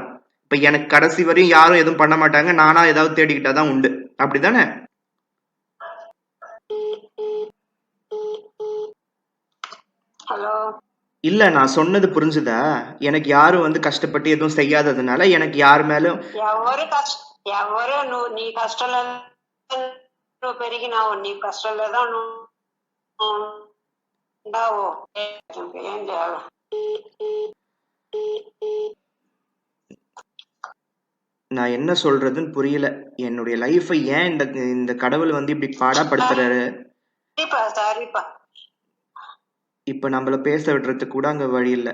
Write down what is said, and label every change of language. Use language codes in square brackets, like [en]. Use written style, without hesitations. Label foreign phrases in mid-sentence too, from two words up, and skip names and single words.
[ta] இப்ப எனக்கு கடைசி வரையும் யாரும் எதுவும் பண்ண மாட்டாங்க. நானா ஏதாவது தேடிக்கிட்டாதான் உண்டு. அப்படிதானே? ஹலோ, இல்ல, நான் சொன்னது புரிஞ்சுதா? எனக்கு யாரும் வந்து கஷ்டப்பட்டு எதுவும் செய்யாததுனால எனக்கு யார் மேலும் [te] ఎవరు నువ్వు నీ కష్టంలో నువ్వు పెరిగినావు, నీ కష్టంలో నువ్వు ఉండవు, ఏం చేయాలి? [ta] நான் என்ன சொல்றதுன்னு புரியல. என்னுடைய லைஃபை ஏன் இந்த கடவுள் வந்து இப்படி பாடாப்படுத்துறாரு? சரிப்பா, இப்ப நம்மள பேச விடுறதுக்கு கூட அங்க வழி இல்ல.